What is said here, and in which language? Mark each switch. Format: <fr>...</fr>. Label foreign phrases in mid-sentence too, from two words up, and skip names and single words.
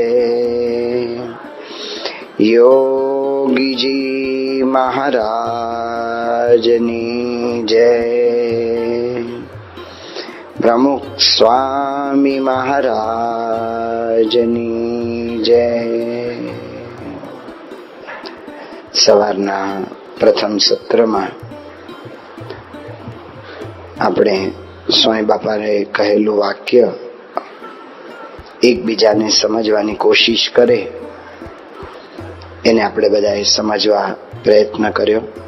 <gu>યોગી જી મહારાજની જય। પ્રમુખ સ્વામી મહારાજની જય। સવારના પ્રથમ સત્રમાં આપણે સ્વામી બાપાએ કહેલું વાક્ય એકબીજાને સમજવાની કોશિશ કરે એને આપણે બધાએ સમજવા પ્રયત્ન કર્યો.</gu>